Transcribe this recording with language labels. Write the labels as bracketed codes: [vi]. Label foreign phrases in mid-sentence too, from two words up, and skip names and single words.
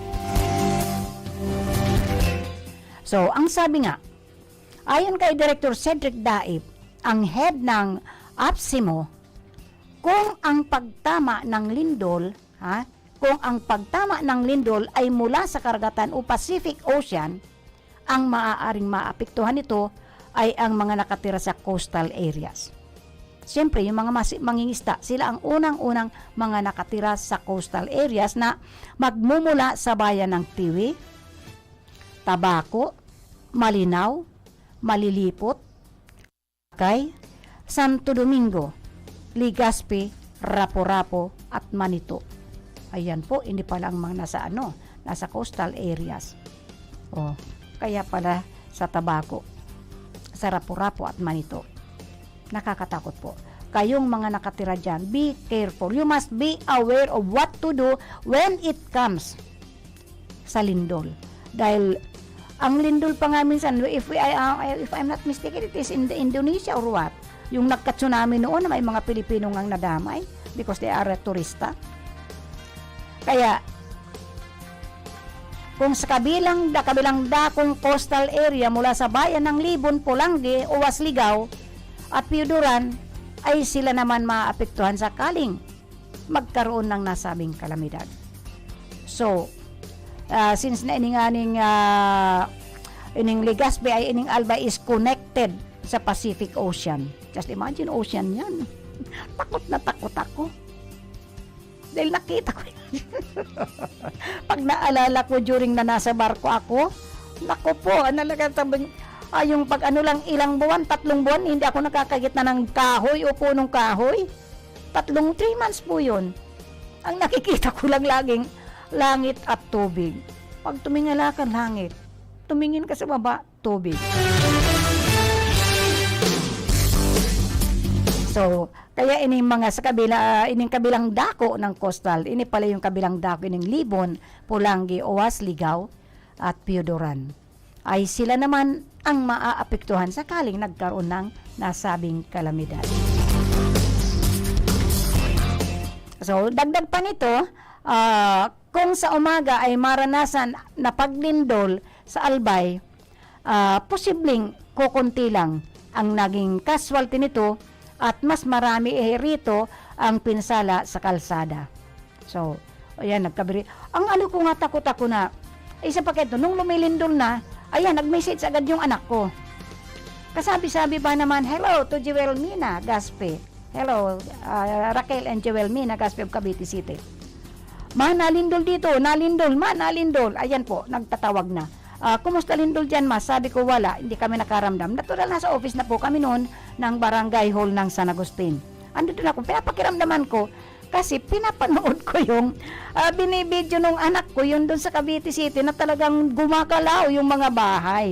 [tl] So, ang sabi nga, ayon kay Director Cedric Daip, ang head ng APSIMO, kung ang pagtama ng lindol, kung ang pagtama ng lindol ay mula sa karagatan o Pacific Ocean, ang maaaring maapektuhan nito ay ang mga nakatira sa [en] coastal areas. [tl] Siyempre, yung mga mangingisda, sila ang unang-unang mga nakatira sa [en] coastal areas [tl] na magmumula sa bayan ng Tiwi, Tabaco, Malinaw, Malilipot, Kay, Santo Domingo, Legazpi, Rapo-Rapo at Manito. Ayan po, hindi pala ang mga nasa [en] coastal areas. [tl] Kaya pala sa Tabaco, sa Rapo-Rapo at Manito. Nakakatakot po. Kayong mga nakatira dyan, [en] be careful. You must be aware of what to do when it comes [tl] sa lindol. Dahil ang lindol pa nga minsan, [en] if I'm not mistaken, it is in Indonesia or what? [tl] Yung nagka-tsunami noon na may mga Pilipino ngang nadamay [en] because they are [tl] a turista. Kaya, kung sa kabilang dakong [en] coastal area [tl] mula sa bayan ng Libon, Pulangi, Uwas, Ligaw at Piuduran ay sila naman maapektuhan sakaling magkaroon ng nasabing kalamidad. So, since na ining Legazpi ay ining Albay [en] is connected [tl] sa Pacific Ocean. [en] Just imagine, [tl] ocean yan. Takot na takot ako. Dahil nakita ko yan. Pag naalala ko during na nasa barko ako, naku po, yung pag ilang buwan, 3 buwan, hindi ako nakakagitna ng kahoy o punong kahoy. 3 months po yun. Ang nakikita ko lang laging langit at tubig. Pag tumingala ka langit, tumingin ka sa baba, tubig. So, kaya ining mga sa ining kabilang dako ng coastal, ini pala yung kabilang dako ining Libon, Pulangi, Uwas, Ligaw at Piuduran. Ay sila naman ang maaapektuhan sakaling nagkaroon ng nasabing kalamidad. So, dagdag pa nito, kung sa umaga ay maranasan na paglindol sa Albay, posibleng kukunti lang ang naging casualty nito at mas marami rito ang pinsala sa kalsada. So, ayan, nagkabiri. Ang ko nga takot ako na, isa pa kito, nung lumilindol na, ayan, nag-message agad yung anak ko. Kasabi-sabi ba naman, [en] hello to Jewel Mina, Gaspe. Hello, Raquel and Jewel Mina, Gaspe of Cavite City. [tl] Nalindol dito, nalindol. Ayan po, nagtatawag na. Kumusta lindol dyan, ma? Sabi ko, wala, hindi kami nakaramdam. Natural, nasa office na po kami noon ng barangay hall ng San Agustin. Ando doon ako, pinapakiramdaman ko kasi pinapanood ko yung binibidyo ng anak ko yun doon sa Cavite City na talagang gumagalaw yung mga bahay.